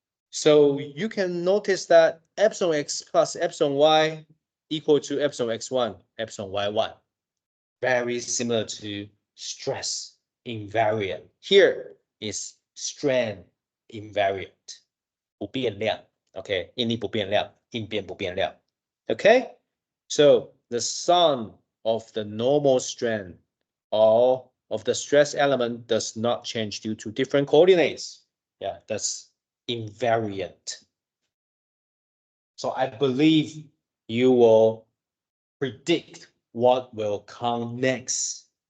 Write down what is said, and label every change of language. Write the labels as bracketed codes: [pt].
[en] So you can notice that epsilon x plus epsilon y equal to epsilon x1, epsilon y1. Very similar to stress invariant. Here is strain invariant. [zh] 不变量 ，OK， 应力不变量，应变不变量 ，OK。 [en] So the sum of the normal strain or of the stress element does not change due to different coordinates. Yeah, that's invariant. So I believe you will predict what will come next.